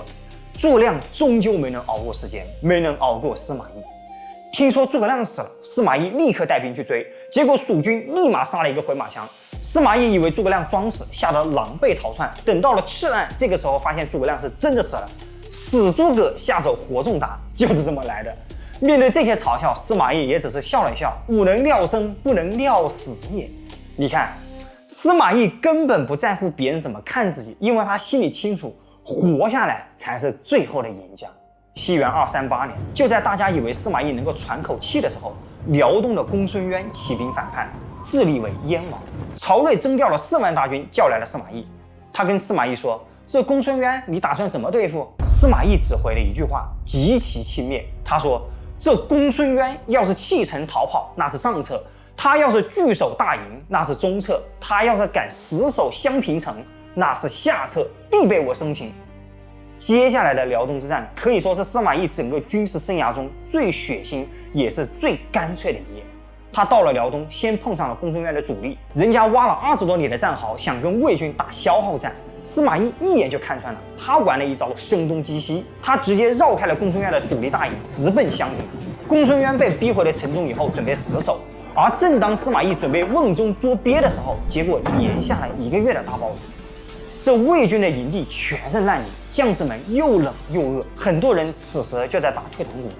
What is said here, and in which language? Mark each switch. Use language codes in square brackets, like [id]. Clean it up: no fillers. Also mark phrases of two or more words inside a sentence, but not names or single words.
[zh] 諸葛亮終究沒能熬過時間，沒能熬過司馬懿。聽說諸葛亮死了，司馬懿立刻帶兵去追，結果蜀軍立馬殺了一個回馬槍。司馬懿以為諸葛亮裝死，嚇得狼狽逃竄。等到了赤岸，這個時候發現諸葛亮是真的死了。死諸葛嚇走活仲達，就是這麼來的。面對這些嘲笑，司馬懿也只是笑了笑：“吾能料生，不能料死也。” 你看，司馬懿根本不在乎別人怎麼看自己，因為他心裡清楚，活下來才是最後的贏家。西元238年，就在大家以為司馬懿能夠喘口氣的時候，遼東的公孫淵起兵反叛，自立為燕王。曹睿徵調了4萬大軍，叫來了司馬懿。他跟司馬懿說：“這公孫淵，你打算怎麼對付？” 司馬懿只回了一句話，極其輕蔑。他說：“這公孫淵要是棄城逃跑，那是上策；他要是據守大營，那是中策；他要是敢死守襄平城，那是下策，必被我生擒。” 接下來的遼東之戰可以說是司馬懿整個軍事生涯中最血腥也是最乾脆的一夜。他到了遼東，先碰上了公孫淵的主力，人家挖了20多里的戰壕，想跟魏軍打消耗戰。司馬懿一眼就看穿了，他玩了一招聲東擊西，他直接繞開了公孫淵的主力大營，直奔襄平。公孫淵被逼回了城中以後，準備死守。而正當司馬懿準備瓮中捉鱉的時候，結果連下了1個月的大暴雨。這魏軍的營地全是爛泥，將士們又冷又餓，很多人此時就在打退堂鼓。